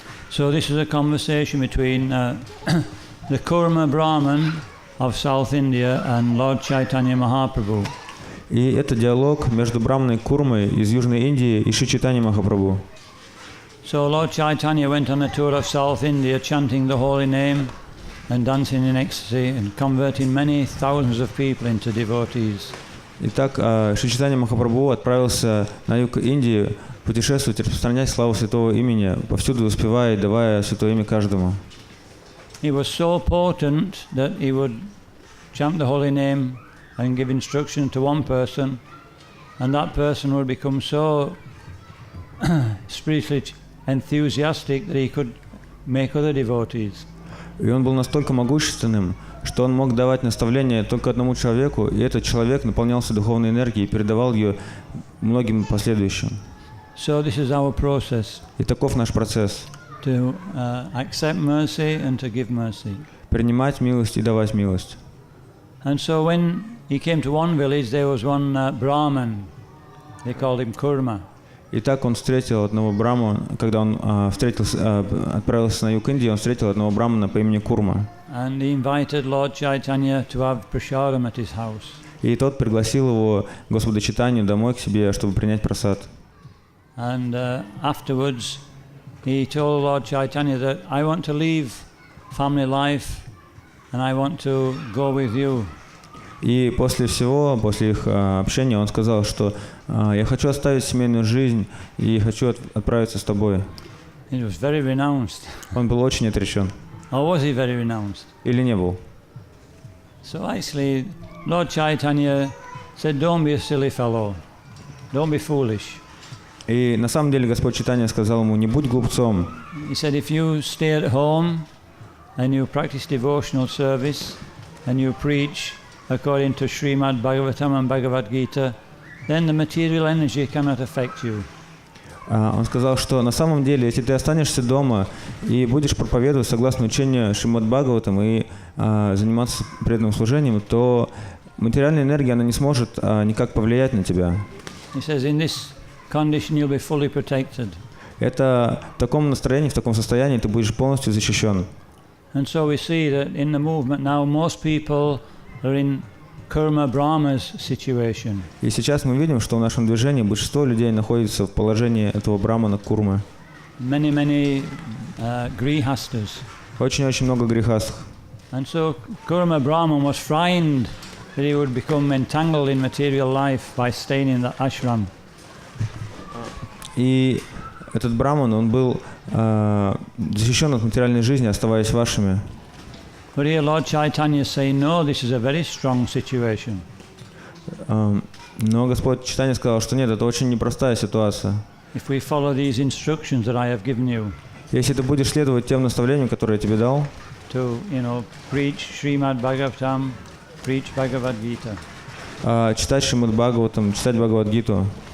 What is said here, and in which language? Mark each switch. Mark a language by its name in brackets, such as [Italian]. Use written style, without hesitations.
[English] So this is a conversation between the Kurma Brahman of South India and Lord Chaitanya Mahaprabhu. [Russian] И это диалог между Браманой Курмой из Южной Индии и Шри Чайтаньей Махапрабху. [English] So Lord Chaitanya went on a tour of South India chanting the holy name and dancing in ecstasy and converting many thousands of people into devotees. [Russian] Итак, Шри Чайтанья Махапрабху отправился на юг Индии путешествовать, распространять славу святого имени, повсюду успевая и давая святое имя каждому. [English] He was so potent that he would chant the holy name and give instruction to one person, and that person would become so spiritually enthusiastic that he could make other devotees. [Russian] И он был настолько могущественным, что он мог давать наставления только одному человеку, и этот человек наполнялся духовной энергией и передавал ее многим последующим. [English] So this is our process. [Russian] И таков наш процесс. [English] To accept mercy and to give mercy. [Russian] Принимать милость и давать милость. [English] And so when he came to one village, there was one Brahman. They called him Kurma. [Russian] Итак, он встретил одного брамана, когда он отправился на юг Индии, он встретил одного брамана по имени Курма. [English] And he invited Lord Chaitanya to have prasadam at his house. [Russian] И тот пригласил его, Господа Чайтанью, домой к себе, чтобы принять прасад. [English] And afterwards, he told Lord Chaitanya that I want to leave family life and I want to go with you. [Russian] И после всего, после их общения, он сказал, что я хочу оставить семейную жизнь и хочу отправиться с тобой. [English] He was very renounced. [Russian] Он был очень отречен. [English] Or was he very renounced? [Russian] Или не был? [English] So actually, Lord Chaitanya said, don't be a silly fellow. Don't be foolish. [Russian] И на самом деле Господь Чайтанья сказал ему, не будь глупцом. [English] He said, if you stay at home and you practice devotional service and you preach according to Srimad Bhagavatam and Bhagavad Gita, then the material energy cannot affect you. [Russian] Он сказал, что на самом деле, если ты останешься дома и будешь проповедовать согласно учению Шримад Бхагаватам и заниматься преданным служением, то материальная энергия, она не сможет никак повлиять на тебя. [English] He says, in this condition you'll be fully protected. [Russian] Это в таком настроении, в таком состоянии ты будешь полностью защищен. [English] And so we see that in the movement now most people are in Kurma Brahma's situation. [Russian] И сейчас мы видим, что в нашем движении большинство людей находится в положении этого брамана Курмы. [English] Many grihastas. [Russian] Очень-очень много грехастых. [English] And so Kurma Brahman was frightened that he would become entangled in material life by staying in the ashram. [Russian] И этот браман, он был защищен от материальной жизни, оставаясь вашими. [English] But here Lord Chaitanya is saying, no, this is a very strong situation. [Russian] Но Господь Чайтанья сказал, что нет, это очень непростая ситуация. [English] If we follow these instructions that I have given you, [Russian] Если ты будешь следовать тем наставлениям, которые я тебе дал, [English] to, preach Srimad Bhagavatam, preach Bhagavad Gita, [Russian] читать Шримад Бхагаватам, читать Бхагавад-гиту,